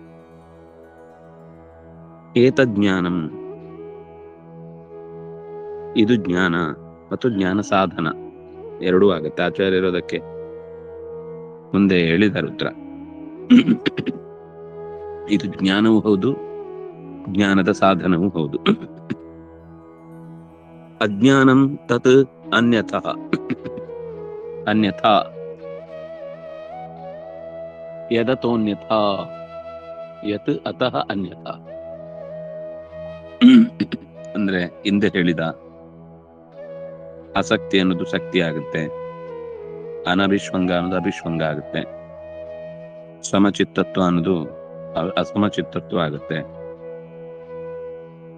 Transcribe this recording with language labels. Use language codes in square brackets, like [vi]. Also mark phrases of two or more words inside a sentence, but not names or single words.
[kn] ಏತಜ್ಞಾನಂ, ಇದು ಜ್ಞಾನ ಮತ್ತು ಜ್ಞಾನ ಸಾಧನ ಎರಡೂ ಆಗುತ್ತೆ. ಆಚಾರ್ಯರೋದಕ್ಕೆ ಮುಂದೆ ಹೇಳಿದ ಉತ್ತರ. ಇದು ಜ್ಞಾನವೂ ಹೌದು, ಜ್ಞಾನದ ಸಾಧನವೂ ಹೌದು. [sa] ಅಜ್ಞಾನಂ ತತ್ ಅನ್ಯಥಾ ಅನ್ಯಥಾ ಯದತೋನ್ಯಥಾ ಯತ್ ಅತಃ ಅನ್ಯಥಾ. [kn] ಅಂದ್ರೆ ಹಿಂದೆ ಹೇಳಿದ ಆಸಕ್ತಿ ಅನ್ನೋದು ಶಕ್ತಿ ಆಗುತ್ತೆ, ಅನಭಿಷ್ವಂಗ ಅನ್ನೋದು ಅಭಿಷ್ವಂಗ ಆಗುತ್ತೆ, ಸಮಚಿತ್ತತ್ವ ಅನ್ನೋದು ಅಸಮಚಿತ್ತತ್ವ ಆಗುತ್ತೆ.